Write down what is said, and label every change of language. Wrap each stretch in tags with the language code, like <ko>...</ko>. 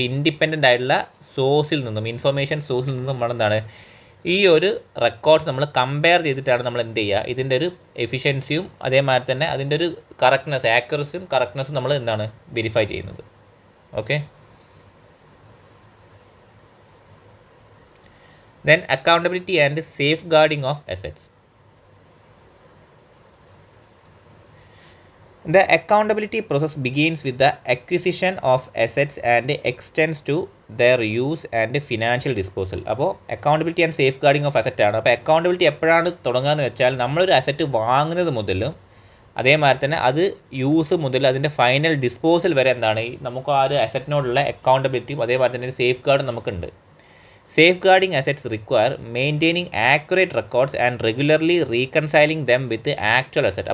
<ml>ഒരു ഇൻഡിപെൻഡൻ്റ് ആയിട്ടുള്ള സോഴ്സിൽ നിന്നും ഇൻഫർമേഷൻ സോഴ്സിൽ നിന്നും നമ്മളെന്താണ് ഈ ഒരു റെക്കോർഡ്സ് നമ്മൾ കമ്പയർ ചെയ്തിട്ടാണ് നമ്മൾ എന്ത് ചെയ്യുക ഇതിൻ്റെ ഒരു എഫിഷ്യൻസിയും അതേമാതിരി തന്നെ അതിൻ്റെ ഒരു ആക്യുറസിയും കറക്റ്റ്നെസ്സും നമ്മൾ എന്താണ് വെരിഫൈ ചെയ്യുന്നത്.</ml> <en>Okay, then accountability and safeguarding of assets. The accountability process begins with the acquisition of assets and extends to their use and financial disposal.</en> <ml>അപ്പോൾ accountability and safe guarding of asset ആണ്. അപ്പോൾ accountability എപ്പോഴാണ് തുടങ്ങുകയെന്ന് വെച്ചാൽ നമ്മളൊരു asset വാങ്ങുന്നത് മുതലും അതേമാതിരി തന്നെ അത് യൂസ് മുതൽ അതിൻ്റെ ഫൈനൽ ഡിസ്പോസൽ വരെ എന്താണ് നമുക്ക് ആ ഒരു അസറ്റിനോടുള്ള അക്കൗണ്ടബിലിറ്റിയും അതേമാതിരി തന്നെ ഒരു സേഫ് ഗാർഡും നമുക്കുണ്ട്.</ml> <en>Safeguarding assets require maintaining accurate records and regularly reconciling them with actual asset.</en>